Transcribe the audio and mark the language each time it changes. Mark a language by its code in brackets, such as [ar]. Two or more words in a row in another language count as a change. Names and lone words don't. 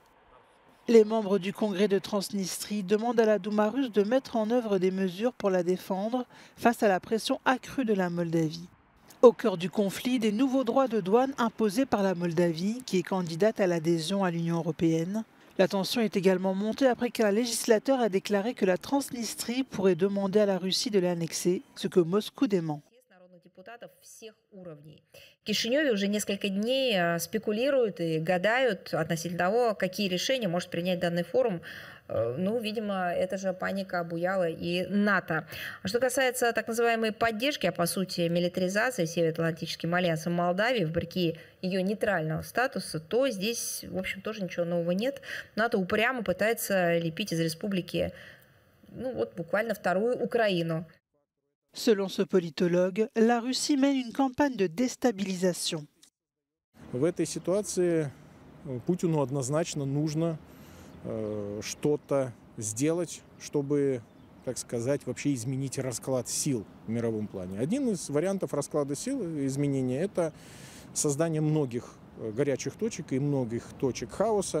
[fr] Les membres du Congrès de Transnistrie demandent à la Douma russe de mettre en œuvre des mesures pour la défendre face à la pression accrue de la Moldavie. Au cœur du conflit, des nouveaux droits de douane imposés par la Moldavie, qui est candidate à l'adhésion à l'Union européenne. La tension est également montée après qu'un législateur a déclaré que la Transnistrie pourrait demander à la Russie de l'annexer, ce que Moscou dément. [ru] В Кишиневе уже несколько дней спекулируют и гадают относительно того, какие решения может принять данный форум. Ну, видимо, эта же паника обуяла и НАТО. А что касается так называемой поддержки, а по сути милитаризации Североатлантическим альянсом Молдавии, вопреки ее нейтрального статуса, то здесь, в общем, тоже ничего нового нет. НАТО упрямо пытается лепить из республики, ну вот буквально вторую Украину. [fr] Selon ce politologue, la Russie mène une campagne de déstabilisation. [ru] В этой ситуации Путину однозначно нужно что-то сделать, чтобы, так сказать, вообще изменить расклад сил в мировом плане. Один из вариантов расклада сил, изменения, это создание многих горячих точек и многих точек хаоса.